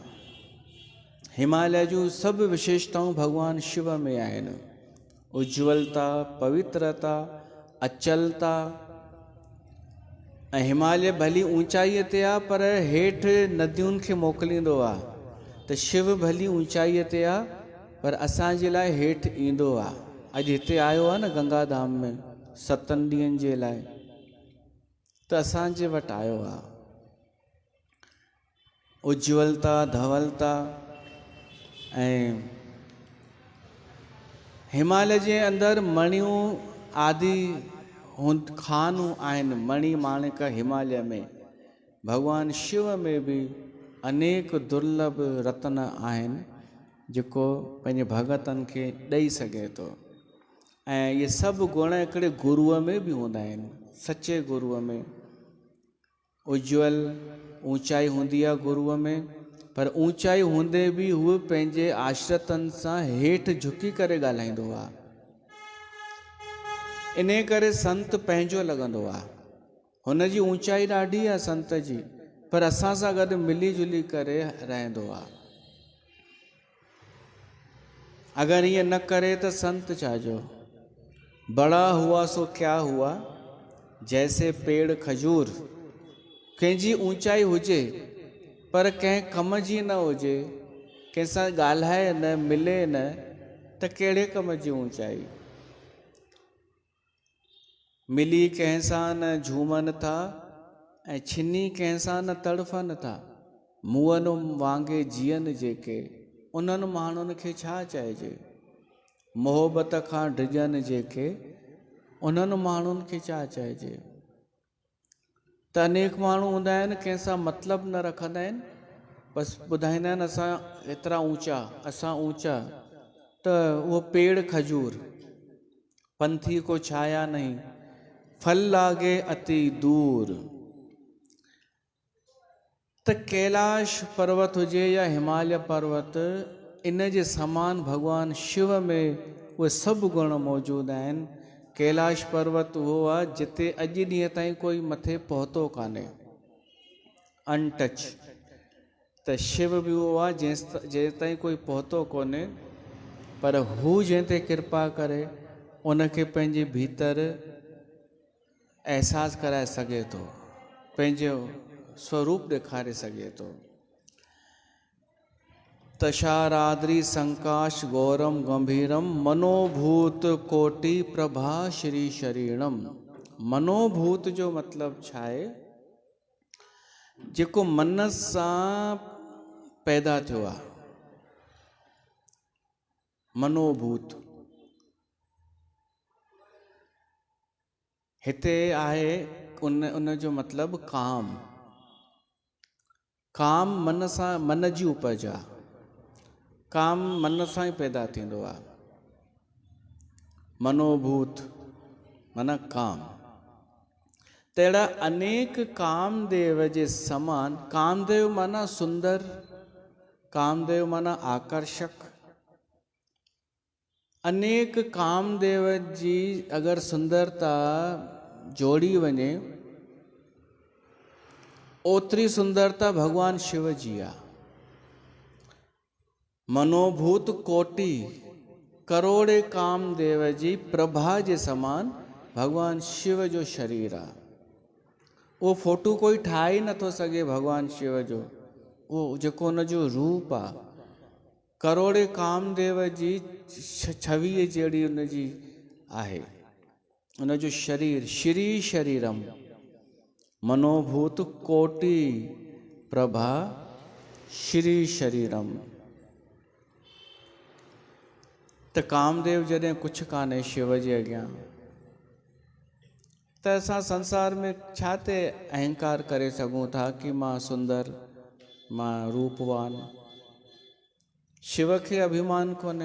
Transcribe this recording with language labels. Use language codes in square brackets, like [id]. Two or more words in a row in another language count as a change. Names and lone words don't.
[sd] हिमालय जूं सभु विशेषताऊं भगवान शिव में आहिनि, उज्ज्वलता, पवित्रता, अचलता। ऐं हिमालय भली ऊंचाईअ ते आहे पर हेठि नदियुनि खे मोकिलींदो आहे, त शिव भली ऊंचाईअ ते आहे पर असांजे लाइ हेठि ईंदो आहे। अॼु हिते आयो आहे न गंगा धाम में 7 ॾींहंनि जे लाइ, त असांजे वटि आयो आहे। उज्ज्वलता, धवलता, ऐं हिमालय जे अंदरि मणियूं आदि खानूं आहिनि, मणि माणिक हिमालय में। भगवान शिव में भी अनेक दुर्लभ रत्न आहिनि जेको पंहिंजे भगतनि खे ॾेई सघे थो। ऐं इहे सभु गुण हिकिड़े गुरूअ में बि हूंदा आहिनि। सचे गुरूअ में उज्जवल ऊचाई हूंदी आहे गुरूअ में, पर ऊचाई हूंदे बि हूअ पंहिंजे आश्रितनि सां हेठि झुकी करे ॻाल्हाईंदो आहे। इन करे संत पंहिंजो लॻंदो आहे। हुनजी ऊचाई ॾाढी आहे संत जी, पर असां सां गॾु मिली जुली करे रहंदो आहे। अगरि ईअं न करे त संत छाजो। [hi] बड़ा हुआ सो क्या हुआ, जैसे पेड़ खजूर। [sd] कंहिंजी ऊचाई हुजे पर कंहिं कम जी न हुजे, कंहिंसां ॻाल्हाए न मिले न, त कहिड़े कम जी ऊचाई। मिली कंहिंसां न झूमनि था ऐं छिनी कंहिंसां न तड़फनि था। मुअनि वांगे जीअनि जेके, उन्हनि माण्हुनि खे छा चइजे। मोहबत खां डिॼनि जेके, उन्हनि माण्हुनि खे छा चइजे। त अनेक माण्हू हूंदा आहिनि कंहिंसां मतिलबु न रखंदा आहिनि, बसि ॿुधाईंदा आहिनि असां एतिरा ऊचा, असां ऊचा। त उहो [hi] पेड़ खजूर, पंथी को छाया नहीं, फल लागे अति दूर। [sd] त कैलाश पर्वत हुजे या हिमालय पर्वत, इन जे समान भगवान शिव में उहे सभु गुण मौजूदु आहिनि। कैलाश पर्वत उहो आहे जिते अॼु ॾींहं ताईं कोई मथे पहुतो कान्हे, अनटच। त शिव बि उहो आहे जंहिं ताईं कोई पहुतो कोन्हे, पर हू जंहिं ते कृपा करे उनखे पंहिंजे भीतर एहसासु कराए सघे थो, पंहिंजो स्वरूप ॾेखारे सघे थो। [sa] तशाराद्रि संकाश गौरम गंभीरम, मनोभूत कोटि प्रभा श्री शरीरम। [sd] मनोभूत जो मतिलबु छा आहे? जेको मन सां पैदा थियो आहे, मनोभूत। हिते आहे उन जो मतिलबु काम। काम मन सां, मन जी उपज आहे। काम मन सां ई पैदा थींदो आहे। मनोभूत माना काम। त अहिड़ा अनेक कामदेव जे समान, कामदेव माना सुंदर, कामदेव माना आकर्षक। अनेक कामदेव जी अगरि सुंदरता जोड़ी वञे, ओतिरी सुंदरता भगवान शिव जी आहे। [sa] मनोभूत कोटि, [sd] करोड़े कामदेव जी प्रभा जे समान भगवान शिव जो शरीर आहे। उहो फोटू कोई ठाहे ई नथो सघे भगवान शिव जो, उहो जेको हुन जो रूप आहे। करोड़े कामदेव जी छवि जहिड़ी हुनजी आहे, हुनजो शरीर। [sa] श्री शरीरम मनोभूत कोटि प्रभा श्री शरीरम। [sd] त कामदेव जॾहिं कुझु कान्हे शिव जे अॻियां, त असां संसार में छा ते अहंकार करे सघूं था कि मां सुंदर, मां रूपवान। शिव खे अभिमान कोन्हे।